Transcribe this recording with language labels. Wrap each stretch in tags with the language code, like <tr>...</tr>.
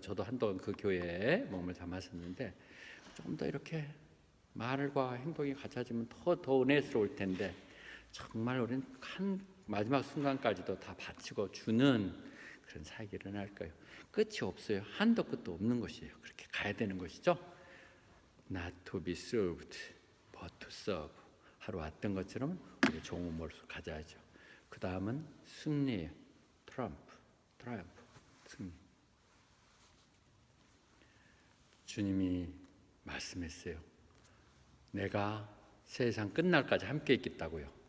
<ko>저도 한동안 그 교회에 몸을 담았었는데 좀 더 이렇게 말과 행동이 갖춰지면 더 은혜스러울 텐데 정말 우리는 한 마지막 순간까지도 다 바치고 주는 그런 사역이 일어날 거예요. 끝이 없어요. 한도 끝도 없는 것이에요. 그렇게 가야 되는 것이죠.</ko> <en>Not to be served, but to serve.</en> <ko>하루 왔던 것처럼 우리 종의 모습을 가져야죠. 그 다음은 승리예요. 트라이엄프, 승리. 주님이 말씀했어요. 내가 세상 끝날까지 함께 있겠다고요.</ko>